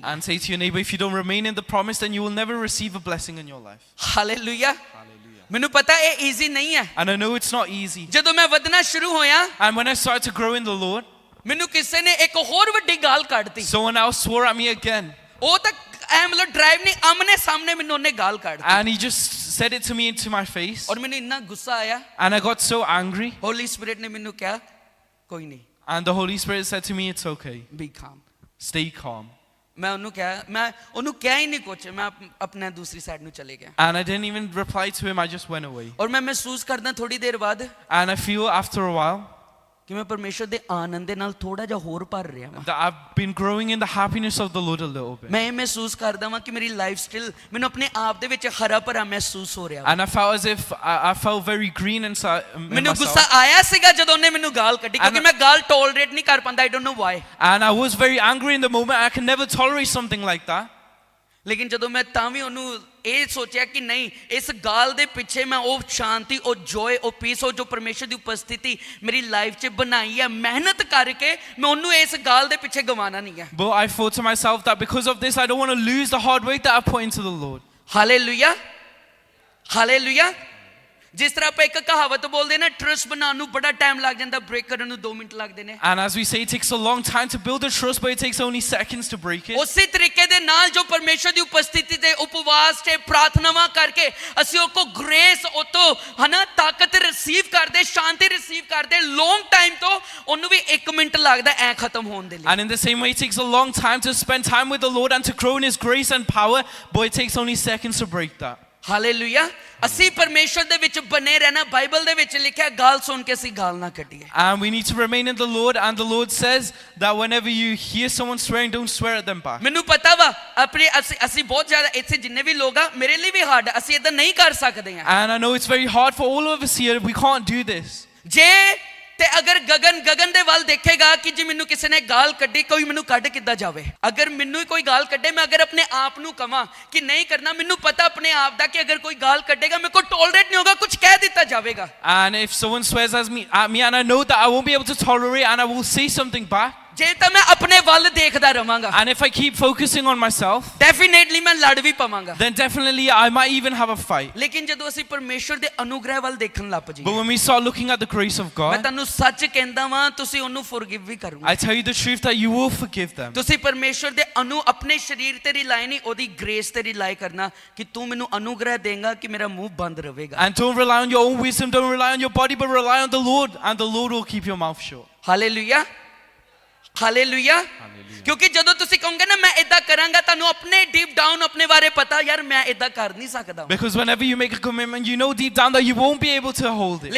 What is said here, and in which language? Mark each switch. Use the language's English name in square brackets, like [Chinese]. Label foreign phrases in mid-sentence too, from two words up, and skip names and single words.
[English] And say to your neighbor, if you don't remain in the promise, then you will never receive a blessing in your life. [Punjabi] ਹਾਲੇਲੂਇਆ ਮੈਨੂੰ ਪਤਾ ਇਹ ਈਜ਼ੀ ਨਹੀਂ ਹੈ [English] And I know it's not easy. [Punjabi] ਜਦੋਂ ਮੈਂ ਵਧਣਾ ਸ਼ੁਰੂ ਹੋਇਆ [English] And when I started to grow in the Lord, [Punjabi] ਮੈਨੂੰ ਕਿਸੇ ਨੇ ਇੱਕ ਹੋਰ ਵੱਡੀ ਗਾਲ ਕੱਢਤੀ [English] someone else swore at me again. [Punjabi] ਉਹ ਤਾਂ ਐ ਮਤਲਬ ਡਰਾਈਵ ਨਹੀਂ ਆਮਨੇ ਸਾਹਮਣੇ ਮੈਨੂੰ ਉਹਨੇ ਗਾਲ ਕੱਢਤੀ [English] And he just said it to me into my face. [Punjabi] ਔਰ ਮੈਨੂੰ ਇੰਨਾ ਗੁੱਸਾ ਆਇਆ [English] And I got so angry. [Punjabi] ਹੋਲੀ ਸਪਿਰਿਟ ਨੇ ਮੈਨੂੰ ਕਿਹਾ ਕੋਈ ਨਹੀਂ [English] And the Holy Spirit said to me, it's okay. be calm Stay calm. [Punjabi] ਮੈਂ ਉਹਨੂੰ ਕਿਹਾ ਹੀ ਨਹੀਂ ਕੁਛ ਮੈਂ ਆਪਣੇ ਦੂਸਰੀ ਸਾਈਡ ਨੂੰ ਚਲੇ ਗਿਆ [English] And I didn't even reply to him. I just went away. [Punjabi] ਔਰ ਮੈਂ ਮਹਿਸੂਸ ਕਰਦਾ ਥੋੜੀ ਦੇਰ ਬਾਅਦ [English] And I feel after a while [Punjabi] ਕਿ ਮੈਂ ਪਰਮੇਸ਼ਰ ਦੇ ਆਨੰਦ ਦੇ ਨਾਲ ਥੋੜਾ ਜਿਹਾ ਹੋਰ ਭਰ ਰਿਹਾ ਹਾਂ [English] that I've been growing in the happiness of the Lord a little bit. [Punjabi] ਮੈਂ ਇਹ ਮਹਿਸੂਸ ਕਰਦਾ ਹਾਂ ਕਿ ਮੇਰੀ [English] life still [Punjabi] ਮੈਨੂੰ ਆਪਣੇ ਆਪ ਦੇ ਵਿੱਚ ਹਰਾ ਭਰਾ ਮਹਿਸੂਸ ਹੋ ਰਿਹਾ [English] And I felt as if I felt very green inside in [Punjabi] ਮੈਨੂੰ ਗੁੱਸਾ [English] myself. [Punjabi] ਆਇਆ ਸੀਗਾ ਜਦੋਂ ਉਹਨੇ ਮੈਨੂੰ ਗਾਲ ਕੱਢੀ ਕਿਉਂਕਿ ਮੈਂ ਗਾਲ ਟੋਲਰੇਟ ਨਹੀਂ ਕਰ ਪਾਉਂਦਾ [English] I don't know why And I was very angry in the moment. I can never tolerate something like that. [Punjabi] ਲੇਕਿਨ ਜਦੋਂ ਮੈਂ ਤਾਂ ਵੀ ਉਹਨੂੰ ਇਹ ਸੋਚਿਆ ਕਿ ਨਹੀਂ, ਇਸ ਗਾਲ ਦੇ ਪਿੱਛੇ ਮੈਂ ਉਹ ਸ਼ਾਂਤੀ, ਉਹ ਜੋਏ, ਉਹ ਪੀਸ, ਉਹ ਜੋ ਪਰਮੇਸ਼ਰ ਦੀ ਉਪਸਥਿਤੀ ਮੇਰੀ ਲਾਈਫ 'ਚ ਬਣਾਈ ਹੈ ਮਿਹਨਤ ਕਰਕੇ, ਮੈਂ ਉਹਨੂੰ ਇਸ ਗਾਲ ਦੇ ਪਿੱਛੇ ਗਵਾਉਣਾ ਨਹੀਂ ਹੈ। [English] But I thought to myself that because of this, I don't want to lose the hard work that I put into the Lord. [Punjabi] ਹਾਲੇਲੂਇਆ, ਹਾਲੇਲੂਇਆ। ਜਿਸ ਤਰ੍ਹਾਂ ਆਪਾਂ ਇੱਕ ਕਹਾਵਤ ਬੋਲਦੇ ਨਾ, ਟਰਸਟ ਬਣਾਉਣ ਨੂੰ ਬੜਾ ਟਾਈਮ ਲੱਗ ਜਾਂਦਾ, ਬ੍ਰੇਕ ਕਰਨ ਨੂੰ 2 ਮਿੰਟ ਲੱਗਦੇ ਨੇ। [English] And as we say, it takes a long time to build a trust, but it takes only seconds to break it. [Punjabi] ਉਸੇ ਤਰੀਕੇ ਦੇ ਨਾਲ ਜੋ ਪਰਮੇਸ਼ਰ ਦੀ ਉਪਸਥਿਤੀ ਤੇ ਉਪਵਾਸ ਤੇ ਪ੍ਰਾਰਥਨਾਵਾਂ ਕਰਕੇ ਅਸੀਂ ਉਹ ਕੋ ਗ੍ਰੇਸ, ਉਹ ਤੋਂ ਹਨਾ ਤਾਕਤ ਰਿਸੀਵ ਕਰਦੇ, ਸ਼ਾਂਤੀ ਰਿਸੀਵ ਕਰਦੇ, [English] long time [Punjabi] ਤੋਂ ਉਹਨੂੰ ਵੀ 1 ਮਿੰਟ ਲੱਗਦਾ ਐ ਖਤਮ ਹੋਣ ਦੇ ਲਈ। [English] And in the same way, it takes a long time to spend time with the Lord and to grow in His grace and power, but it takes only seconds to break that. [Punjabi] ਹਾਲੇਲੂਇਆ। ਅਸੀਂ ਪਰਮੇਸ਼ਰ ਦੇ ਵਿੱਚ ਬਨੇ ਰਹਿਣਾ। ਬਾਈਬਲ ਦੇ ਵਿੱਚ ਲਿਖਿਆ, ਗਾਲ ਸੁਣ ਕੇ ਅਸੀਂ ਗਾਲ ਨਾ ਕੱਢੀਏ। [English] And we need to remain in the Lord, and the Lord says that whenever you hear someone swearing, don't swear at them back. [Punjabi] ਮੈਨੂੰ ਪਤਾ ਵਾ ਆਪਣੇ ਅਸੀਂ ਬਹੁਤ ਜ਼ਿਆਦਾ ਇੱਥੇ ਜਿੰਨੇ ਵੀ ਲੋਕ ਆ, ਮੇਰੇ ਲਈ ਵੀ ਹਾਰਡ, ਅਸੀਂ ਇਦਾਂ ਨਹੀਂ ਕਰ ਸਕਦੇ ਆ। [English] And I know it's very hard for all of us here. We can't do this. [Punjabi] ਜੇ ਤੇ ਅਗਰ ਗਗਨ ਦੇ ਵੱਲ ਦੇਖੇਗਾ ਕਿ ਜੀ ਮੈਨੂੰ ਕਿਸੇ ਨੇ ਗਾਲ ਕੱਢੀ, ਕੋਈ ਮੈਨੂੰ ਕੱਢ ਕਿੱਦਾਂ ਜਾਵੇ। ਅਗਰ ਮੈਨੂੰ ਹੀ ਕੋਈ ਗਾਲ ਕੱਢੇ, ਮੈਂ ਅਗਰ ਆਪਣੇ ਆਪ ਨੂੰ ਕਵਾਂ ਕਿ ਨਹੀਂ ਕਰਨਾ, ਮੈਨੂੰ ਪਤਾ ਆਪਣੇ ਆਪ ਦਾ ਕਿ ਅਗਰ ਕੋਈ ਗਾਲ ਕੱਢੇਗਾ ਮੇਰੇ ਕੋਲ ਟੋਲਰੇਟ ਨਹੀਂ ਹੋਗਾ, ਕੁਝ ਕਹਿ ਦਿੱਤਾ ਜਾਵੇਗਾ। [English] And if someone swears at me, and I know that I won't be able to tolerate, and I will say something back. [Punjabi] ਜੇ ਤਾਂ ਮੈਂ ਆਪਣੇ ਵੱਲ ਦੇਖਦਾ ਰਵਾਂਗਾ, [English] And if I keep focusing on myself, [Punjabi] ਡੈਫੀਨੇਟਲੀ ਮੈਂ ਲੜ ਵੀ ਪਵਾਂਗਾ। [English] then definitely I might even have a fight. [Punjabi] ਲੇਕਿਨ ਜਦੋਂ ਅਸੀਂ ਪਰਮੇਸ਼ਰ ਦੇ ਅਨੁਗ੍ਰਹਿ ਵੱਲ ਦੇਖਣ ਲੱਗ ਪਈਏ, [English] But when we start looking at the grace of [Punjabi] ਮੈਂ [English] God, [Punjabi] ਤੁਹਾਨੂੰ ਸੱਚ ਕਹਿੰਦਾ ਵਾਂ, ਤੁਸੀਂ ਉਹਨੂੰ ਫੋਰਗਿਵ ਵੀ ਕਰੋਗੇ। [English] I tell you the truth that you will forgive them. [Punjabi] ਤੁਸੀਂ ਪਰਮੇਸ਼ਰ ਦੇ ਆਪਣੇ ਸਰੀਰ ਤੇ ਰਿਲਾਈ ਨਹੀਂ, ਉਹਦੀ ਗ੍ਰੇਸ ਤੇ ਰਿਲਾਈ ਕਰਨਾ ਕਿ ਤੂੰ ਮੈਨੂੰ ਅਨੁਗ੍ਰਹਿ ਦੇਂਗਾ ਕਿ ਮੇਰਾ ਮੂੰਹ ਬੰਦ ਰਹੇਗਾ। [English] And don't rely on your own wisdom, don't rely on your body, but rely on the Lord, and the Lord will keep your mouth shut. [Punjabi] ਹਾਲੇਲੂਇਆ, ਹਾਲੇਲੂਇਆ। ਕਿਉਂਕਿ ਜਦੋਂ ਤੁਸੀਂ ਕਹੋਗੇ ਨਾ ਮੈਂ ਇਦਾਂ ਕਰਾਂਗਾ, ਤੁਹਾਨੂੰ ਆਪਣੇ [English] deep down [Punjabi] ਆਪਣੇ ਬਾਰੇ ਪਤਾ, ਯਾਰ ਮੈਂ ਇਦਾਂ ਕਰ ਨਹੀਂ ਸਕਦਾ। [English] Because whenever you make a commitment, you know deep down that you won't be able to hold it.